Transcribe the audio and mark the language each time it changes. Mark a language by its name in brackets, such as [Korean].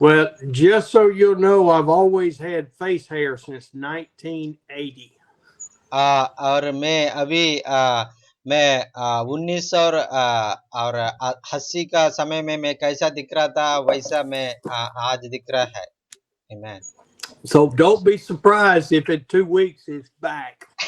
[English] Well, just so you'll know, I've always had face hair since 1980. [Hindi] और मैं अभी मैं 19 और 80 का समय में मैं कैसा दिख रहा था वैसा मैं आज दिख रहा है। [English] Amen. So don't be surprised if in 2 weeks it's back.